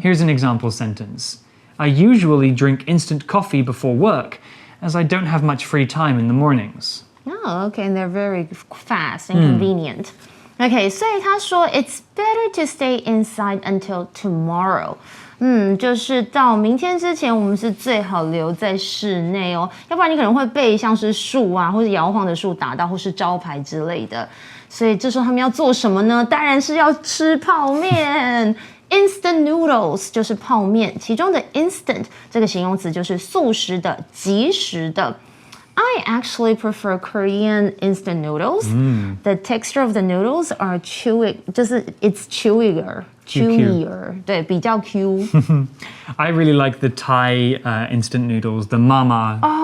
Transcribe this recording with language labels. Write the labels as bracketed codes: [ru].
[en] Here's an example sentence. I usually drink instant coffee before work, as I don't have much free time in the mornings. Oh, okay, and they're very fast and convenient. Okay, [zh] 所以他说 [en] it's better to stay inside until tomorrow. [zh] 就是到明天之前，我们是最好留在室内哦，要不然你可能会被像是树啊或者摇晃的树打到，或是招牌之类的。所以这时候他们要做什么呢？当然是要吃泡面。 Instant noodles 就是泡面，其中的 instant 这个形容词就是速食的、即时的。 [en] I actually prefer Korean instant noodles. The texture of the noodles are chewy, [zh] 就是 [en] it's chewier. [zh] Chewier, 对，比较 Q. [en] I really like the Thai instant noodles, the mama.